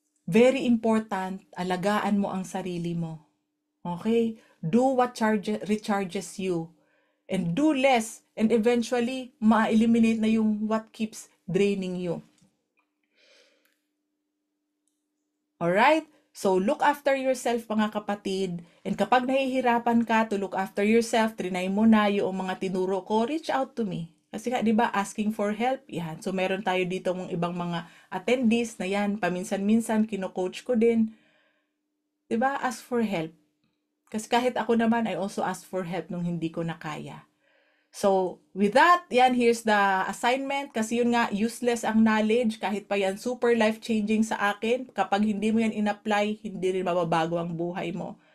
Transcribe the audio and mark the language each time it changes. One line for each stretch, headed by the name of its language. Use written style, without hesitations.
English: Very important,
Filipino: alagaan mo ang sarili mo.
English: Okay? Do what recharges you. And do less. And eventually,
Filipino: ma-eliminate na yung
English: what keeps draining you. Alright? So, look after yourself,
Filipino: mga kapatid. And kapag nahihirapan ka
English: to look after yourself,
Filipino: trinay mo na yung mga tinuro ko,
English: reach out to me.
Filipino: Kasi nga, di ba,
English: asking for help,
Filipino: yan. So, meron tayo dito ng ibang mga attendees na yan, paminsan-minsan, kino-coach ko din. Di ba, ask for help. Kasi kahit ako naman,
English: I also ask for help
Filipino: nung hindi ko na kaya.
English: So, with that, yan, here's the assignment.
Filipino: Kasi yun nga, useless ang knowledge. Kahit pa yan,
English: super life-changing
Filipino: sa akin. Kapag hindi mo yan in-apply, hindi rin mababago ang buhay mo.